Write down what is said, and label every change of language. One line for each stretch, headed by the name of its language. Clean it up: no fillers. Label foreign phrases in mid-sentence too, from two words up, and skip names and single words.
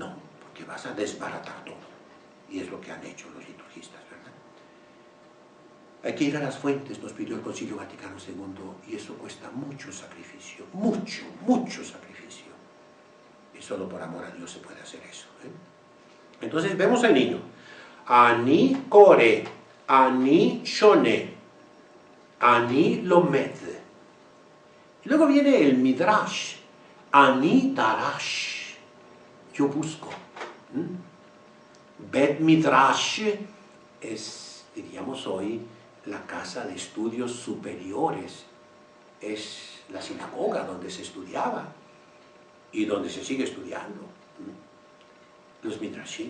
Spanish: No, porque vas a desbaratar todo, y es lo que han hecho los liturgistas, ¿verdad? Hay que ir a las fuentes, nos pidió el Concilio Vaticano II, y eso cuesta mucho sacrificio, mucho sacrificio. Y solo por amor a Dios se puede hacer eso. Entonces vemos al niño.
Hebrew: אני קורא, אני שונה, אני לומד.
Spanish: Y luego viene el midrash.
Hebrew: אני דרש.
Spanish: Yo busco.
Hebrew: בית מדרש
Spanish: es, diríamos hoy, la casa de estudios superiores. Es la sinagoga donde se estudiaba y donde se sigue estudiando, los midrashim.